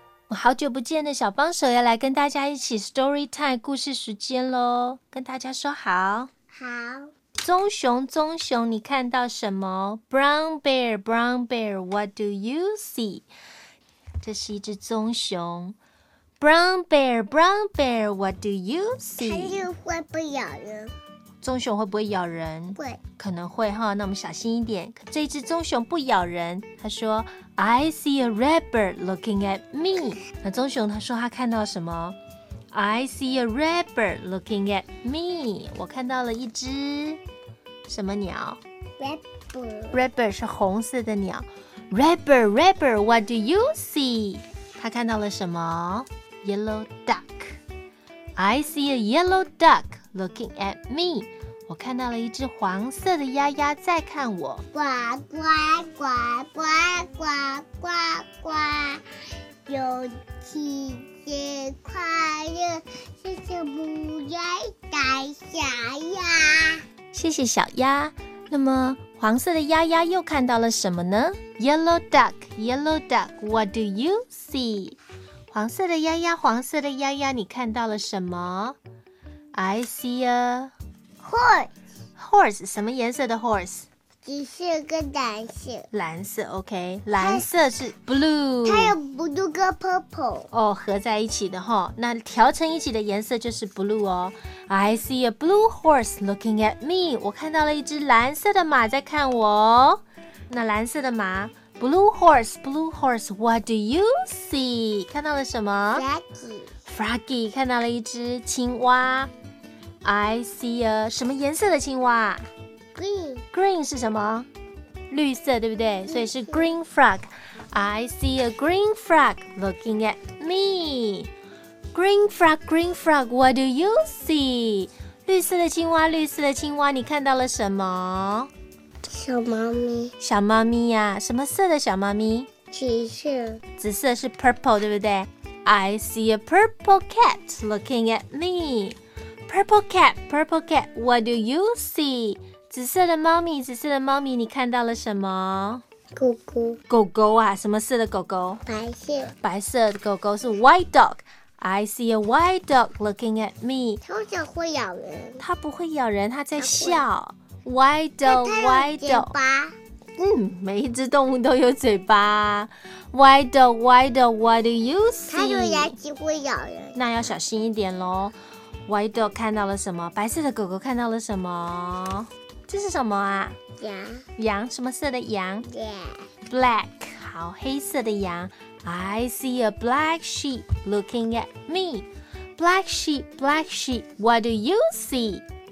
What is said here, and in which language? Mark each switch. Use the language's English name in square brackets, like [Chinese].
[Chinese] 好久不见的小帮手要来跟大家一起 [English] story time [Chinese] 故事时间咯，跟大家说好。好。棕熊，棕熊，你看到什么？ [English] Brown bear, brown bear, what do you see? [Chinese] 这是一只棕熊。 [English] Brown bear, brown bear, what do you see? [Chinese] 它就会不咬人。棕熊会不会咬人？会，可能会哈。那我们小心一点。这只棕熊不咬人。他说 [English] ：“I see a red bird looking at me。” [Chinese] 那棕熊他说他看到什么 [English] ？I see a red bird looking at me。 [Chinese] 我看到了一只什么鸟 [English] ？Red bird。 [Chinese] Red bird 是红色的鸟。 [English] Red bird, red bird, what do you see？ [Chinese] 他看到了什么 ？Yellow duck。 [English] I see a yellow duck. Looking at me, [Chinese] 我看到了一只黄色的鸭鸭在看我。呱呱呱呱呱呱呱，有几只快乐，谢谢不要打小鸭。谢谢小鸭。那么黄色的鸭鸭又看到了什么呢 ？ [English] Yellow duck, yellow duck, what do you see? [Chinese] 黄色的鸭鸭，黄色的鸭鸭，你看到了什么？ [English] I see a horse. [Chinese] Horse 什么颜色的 horse? 紫色跟蓝色。蓝色 ，OK。蓝色是 blue。它有 blue 跟 purple。哦，合在一起的哈。那调成一起的颜色就是 blue 哦。 [English] I see a blue horse looking at me. [Chinese] 我看到了一只蓝色的马在看我。那蓝色的马 ， [English] blue horse, blue horse. What do you see? [Chinese] 看到了什么 [English] ？Froggy [Chinese] 看到了一只青蛙 ， [English] I see a [Chinese] 什么颜色的青蛙 [English] ？Green，Green [Chinese] 是什么？绿色，对不对？所以是 [English] Green frog。 I see a green frog looking at me. Green frog, Green frog, what do you see? [Chinese] 绿色的青蛙，绿色的青蛙，你看到了什么？小猫咪。小猫咪呀、啊，什么色的小猫咪？紫色。紫色是 purple， 对不对？ [English] I see a purple cat looking at me. Purple cat, purple cat, what do you see? [Chinese] 紫色的猫咪，紫色的猫咪，你看到了什么？狗狗。狗狗啊，什么色的狗狗？白色。白色的狗狗是 white dog。 [English] I see a white dog looking at me. [Chinese] 通常会咬人。它不会咬人，它在笑。 [English] White dog, white dog。 [Chinese] 嗯，每一只动物都有嘴巴。 [English] Why dog, why dog, what do you see? [Chinese] 它有牙齿会咬人。那要小心一点咯。 White dog 看到了什么？白色的狗狗看到了什么？这是什么啊？羊。羊，什么色的羊？ [English] Yeah. [Chinese] Black, 好，黑色的羊。 [English] I see a black sheep looking at me. Black sheep, what do you see?